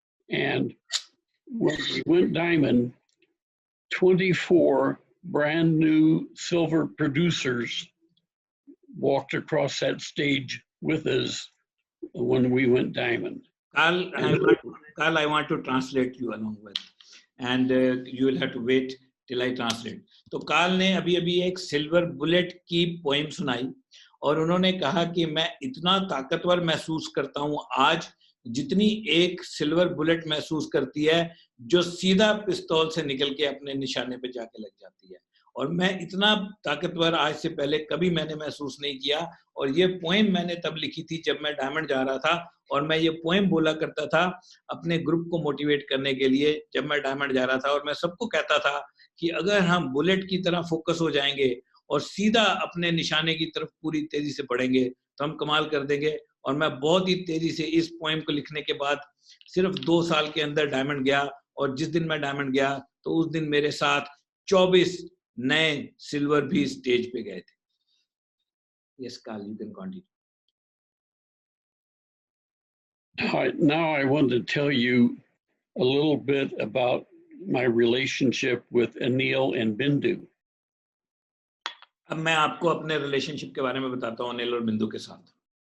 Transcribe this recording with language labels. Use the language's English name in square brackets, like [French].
[English] And when we went diamond, 24 brand new silver producers walked across that stage with us when we went diamond. Carl, I want to translate you along with, and you will have to wait till I translate. [Hindi] तो Karl ने अभी एक silver bullet की poem सुनाई और उन्होंने कहा कि मैं इतना ताकतवर महसूस करता हूं आज जितनी एक सिल्वर बुलेट महसूस करती है जो सीधा पिस्तौल से निकल के अपने निशाने पे जाके लग जाती है, और मैं इतना ताकतवर आज से पहले कभी मैंने महसूस नहीं किया। और ये पोएम मैंने तब लिखी थी जब मैं डायमंड जा रहा था, और मैं ये पोएम बोला करता था अपने ग्रुप को मोटिवेट करने के लिए जब मैं डायमंड जा रहा था, और मैं सबको कहता था कि अगर हम बुलेट की तरह फोकस हो जाएंगे और सीधा अपने निशाने की तरफ पूरी तेजी से बढ़ेंगे तो हम कमाल कर देंगे। और मैं बहुत ही तेजी से इस पोएम को लिखने के बाद सिर्फ 2 साल के अंदर डायमंड गया, और जिस दिन मैं डायमंड गया तो उस दिन मेरे साथ 24 नए सिल्वर भी स्टेज पे गए थे। [English] Yes, Carl, you can continue. Now I want to tell you a little bit about my relationship with Anil and Bindu. [Hindi] अब मैं आपको अपने रिलेशनशिप के बारे में बताता हूँ अनिल और बिंदु के साथ।